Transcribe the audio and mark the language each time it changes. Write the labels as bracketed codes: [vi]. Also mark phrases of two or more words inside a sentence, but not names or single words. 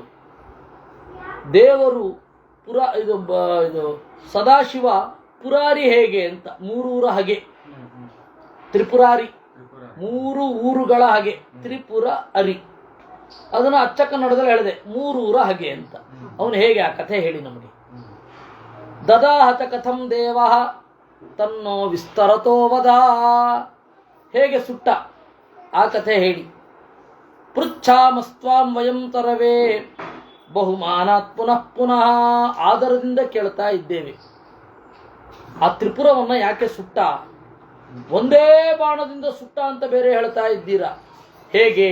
[kn] ದೇವರು ಇದು ಸದಾಶಿವ ಪುರಾರಿ ಹೇಗೆ ಅಂತ, ಮೂರೂರ ಹಗೆ ತ್ರಿಪುರಾರಿ, 3 ಊರುಗಳ ಹಗೆ ತ್ರಿಪುರ ಅರಿ. ಅದನ್ನು ಅಚ್ಚ ಕನ್ನಡದಲ್ಲಿ ಹೇಳಿದೆ, 3 ಊರ ಹಗೆ ಅಂತ. ಅವನು ಹೇಗೆ ಆ ಕಥೆ ಹೇಳಿ ನಮಗೆ. [sa] ದದಾಹತ ಕಥಂ ದೇವ ತನ್ನೋ ವಿಸ್ತರತೋ ವದ. [kn] ಹೇಗೆ ಸುಟ್ಟ ಆ ಕಥೆ ಹೇಳಿ. [sa] ಪೃಚ್ಛಾಮಸ್ತ್ವಾಂ ವಯಂ ತರವೇ ಬಹುಮಾನಾತ್ ಪುನಃ ಪುನಃ. [kn] ಆದರದಿಂದ ಕೇಳ್ತಾ ಇದ್ದೇವೆ, ಆ ತ್ರಿಪುರವನ್ನು ಯಾಕೆ ಸುಟ್ಟ? ಒಂದೇ ಬಾಣದಿಂದ ಸುಟ್ಟ ಅಂತ ಬೇರೆ ಹೇಳ್ತಾ ಇದ್ದೀರಾ, ಹೇಗೆ?